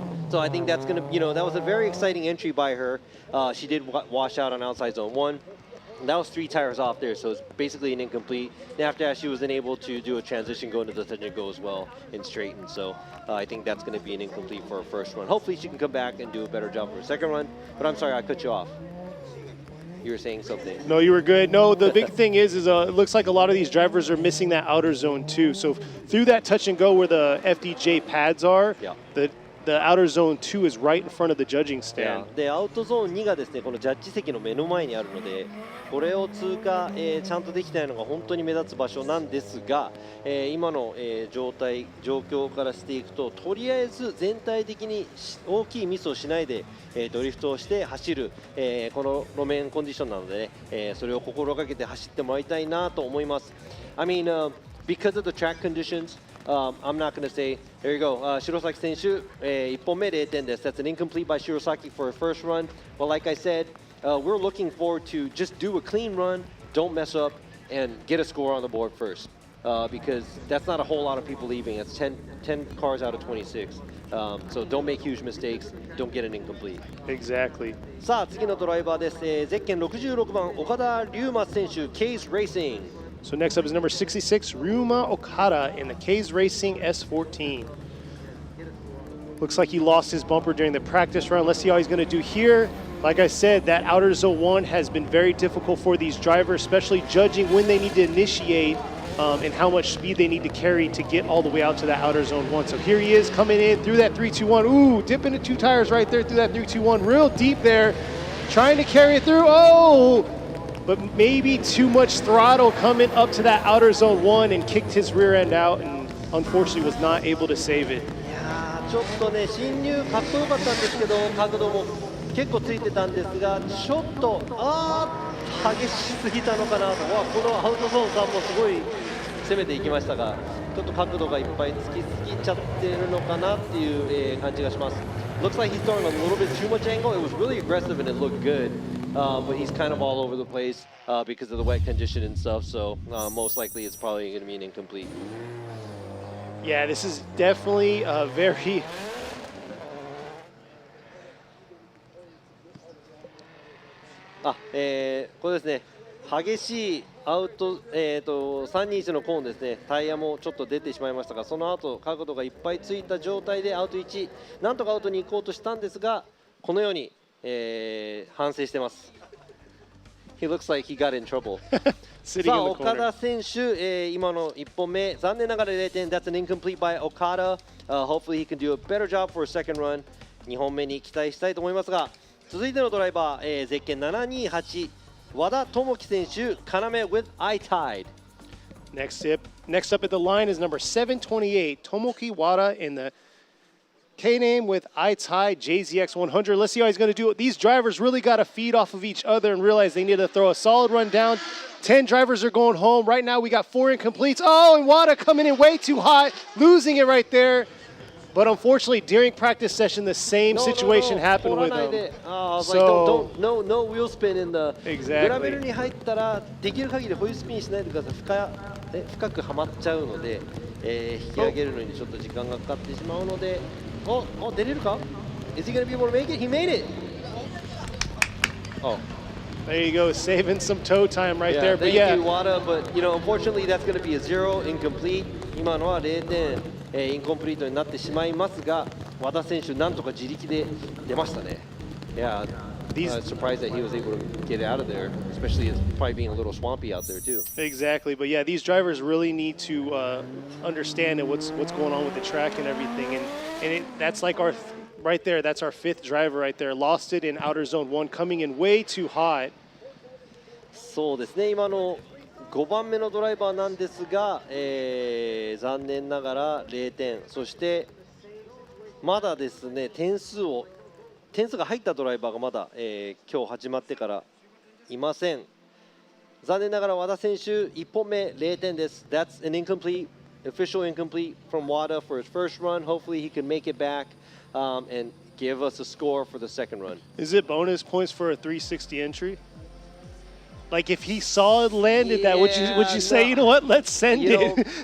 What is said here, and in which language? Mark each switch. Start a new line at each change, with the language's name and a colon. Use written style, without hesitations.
English: So I think that's going to, that was a very exciting entry by her. She did wash out on outside zone 1. That was 3 tires off there, so it's basically an incomplete. And after that, she was unable to do a transition, go into the touch and go as well and straighten. So I think that's going to be an incomplete for her first run. Hopefully, she can come back and do a better job for her second run. But I'm sorry, I cut you off. You were saying something. No, you were good. No, the big thing is it looks like a lot of these drivers are missing that outer zone too. So through that touch and go where the FDJ pads are, yeah. The outer zone 2 is right in front of the judging stand.
Japanese: で、アウトゾーン2がですね、このジャッジ席の目の前にあるので、これを通過、ちゃんとできたのが本当に目立つ場所なんですが、今の、状況からしていくと、とりあえず全体的に大きいミスをしないで、ドリフトをして走る、この路面コンディションなので、それを心がけて走ってもらいたいなと思います。
English: I mean, because of the track conditions, I'm not going to say, there you go,
Japanese: Shirosaki 選手、1本目0点です。
English: That's an incomplete by Shirosaki for her first run. But like I said, we're looking forward to just do a clean run, don't mess up, and get a score on the board first. because that's not a whole lot of people leaving. It's 10 cars out of 26. So don't make huge mistakes. Don't get an incomplete. Exactly.
Japanese: さあ次のドライバーです。ゼッケン66番岡田龍馬選手、Case Racing。
English: So next up is number 66, Ryuma Okada in the K's Racing S14. Looks like he lost his bumper during the practice run. Let's see how he's going to do here. Like I said, that outer zone 1 has been very difficult for these drivers, especially judging when they need to initiate and how much speed they need to carry to get all the way out to that outer zone 1. So here he is coming in through that 3-2-1. Ooh, dipping the 2 tires right there through that 3-2-1. Real deep there, trying to carry it through. Oh! But maybe too much throttle coming up to that outer zone 1 and kicked his rear end out and unfortunately was not able to save it.
Japanese: いやーちょっとね進入かっこよかったんですけど角度も結構ついてたんですがちょっと激しすぎたのかなとこのアウトゾーンさんもすごい攻めていきましたがちょっと角度がいっぱいつきすぎちゃってるのかなっていう、感じがします。
English: Looks like he's throwing a little bit too much angle. It was really aggressive and it looked good. But he's kind of all over the place because of the wet condition and stuff. So most likely it's probably going to be an incomplete. Yeah, this is definitely a very...
Japanese: これですね。激しいアウト、321のコーンですね。タイヤもちょっと出てしまいましたが、その後角度がいっぱいついた状態でアウト1、なんとかアウトに行こうとしたんですが、このように、反省してます。
English: He looks like he got in trouble.
Japanese: さあ岡田選手、今の1本目残念ながら0点。
English: That's an incomplete by Okada. Hopefully he can do a better job for a second run.
Japanese: 2本目に期待したいと思いますが、続いてのドライバー、ゼッケン728和田智樹選手、要 with I-Tide.
English: Next up at the line is number 728, Tomoki Wada in the K-name with I-Tide JZX100. Let's see how he's going to do it. These drivers really got to feed off of each other and realize they need to throw a solid run down. 10 drivers are going home. Right now we got 4 incompletes. Oh, and Wada coming in way too hot, losing it right there. But unfortunately, during practice session, the same situation happened with him. So, no wheel spin in the グラベル Exactly.
Japanese: に入ったらできる限りホイールスピンしないでください。深くはまっちゃうので、引き上げるのにちょっと時間がかかってしまうので、出れるか
English: Is he going to be able to make it? He made it! Oh. There you go, saving some toe time right there. But Thank yeah, you, Wada, but unfortunately that's going to be a 0 incomplete.
Japanese: 今のは0点。インコンプリートになってしまいますが、和田選手なんとか自力で出ましたね。
English: Yeah, I was surprised that he was able to get out of there, especially it's probably being a little swampy out there too. Exactly, but yeah, these drivers really need to understand what's going on with the track and everything, and that's like our right there. That's our 5th driver right there. Lost it in outer zone 1, coming in way too hot.
Japanese: そうですね。今の5番目のドライバーなんですが、残念ながら0点。そしてまだですね点数が入ったドライバーがまだ、今日始まってからいません。残念ながら和田選手1本目0点です。
English: That's an incomplete, official incomplete from Wada for his first run. Hopefully he can make it back and give us a score for the second run. Is it bonus points for a 360 entry? Like if he saw it landed that, would you say, you know what, let's send it?